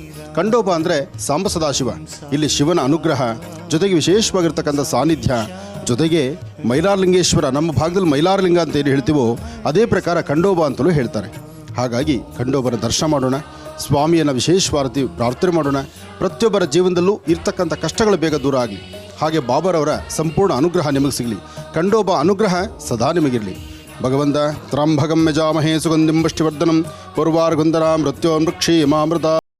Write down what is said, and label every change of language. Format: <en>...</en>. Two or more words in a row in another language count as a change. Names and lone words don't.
<kn>ಖಂಡೋಬಾ ಅಂದರೆ ಸಾಂಬ ಸದಾಶಿವ, ಇಲ್ಲಿ ಶಿವನ ಅನುಗ್ರಹ, ಜೊತೆಗೆ ವಿಶೇಷವಾಗಿರ್ತಕ್ಕಂಥ ಸಾನ್ನಿಧ್ಯ, ಜೊತೆಗೆ ಮೈಲಾರಲಿಂಗೇಶ್ವರ, ನಮ್ಮ ಭಾಗದಲ್ಲಿ ಮೈಲಾರಲಿಂಗ ಅಂತ ಏನು ಹೇಳ್ತೀವೋ ಅದೇ ಪ್ರಕಾರ ಖಂಡೋಬಾ ಅಂತಲೂ ಹೇಳ್ತಾರೆ. ಹಾಗಾಗಿ ಖಂಡೋಬನ ದರ್ಶನ ಮಾಡೋಣ, ಸ್ವಾಮಿಯನ್ನು ವಿಶೇಷವಾಗಿ ಪ್ರಾರ್ಥನೆ ಮಾಡೋಣ. ಪ್ರತಿಯೊಬ್ಬರ ಜೀವನದಲ್ಲೂ ಇರ್ತಕ್ಕಂಥ ಕಷ್ಟಗಳು ಬೇಗ ದೂರ ಆಗಲಿ. ಹಾಗೆ ಬಾಬಾರವರ ಸಂಪೂರ್ಣ ಅನುಗ್ರಹ ನಿಮಗೆ ಸಿಗಲಿ. ಖಂಡೋಬಾ ಅನುಗ್ರಹ ಸದಾ ನಿಮಗಿರಲಿ. ಭಗವಂತ</kn> <sa>ತ್ರಂಭಗಂ ಯಜಾಮಹೇ ಸುಗಂಧಿಂ ಪುಷ್ಟಿವರ್ಧನಂ ಪೂರ್ವಾರ್ಗುಂದರಾ ಮೃತ್ಯೋನ್ಮೃಕ್ಷೇಮಾಮೃತ.</sa>